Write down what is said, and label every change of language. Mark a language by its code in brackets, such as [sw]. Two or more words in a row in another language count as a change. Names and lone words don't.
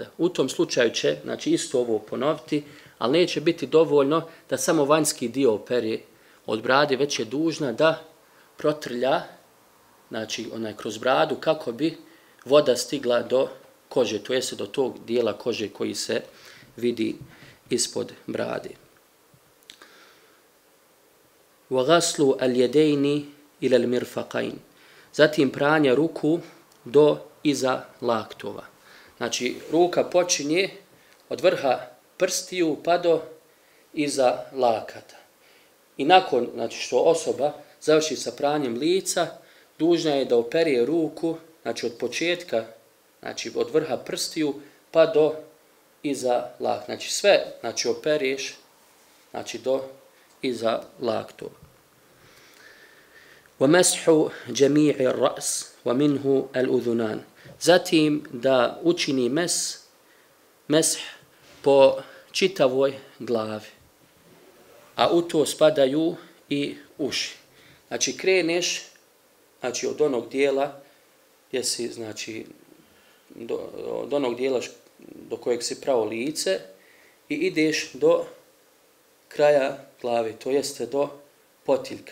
[bs] U tom slučaju će, znači, isto ovo ponoviti, ali neće biti dovoljno da samo vanjski dio opere od brade, već je dužna da protrlja, znači, kroz bradu kako bi voda stigla do kože, to jeste do tog dijela kože koji se vidi ispod brade. [ar] وَغَسْلُ الْيَدَيْنِ إِلَى الْمِرْفَقَيْنِ. [bs] Zatim pranje ruku do iza laktova. Znači, ruka počinje od vrha prstiju pa do iza lakata. I nakon, znači, što osoba završi sa pranjem lica, dužna je da opere ruku, znači od početka, znači od vrha prstiju pa do iza lakta. Znači sve, znači opereš, znači do iza laktova. [ar] وَمَسْحُ جَمِيعِ الرَّأْسِ وَمِنْهُ الْأُذُنَانِ. [bs] Zatim da učini mesh po čitavoj glavi, a u to spadaju i uši. Znači kreneš, znači od onog dijela gdje si, znači od onog dijela do kojeg si prao lice i ideš do kraja glave, to jeste do potiljka.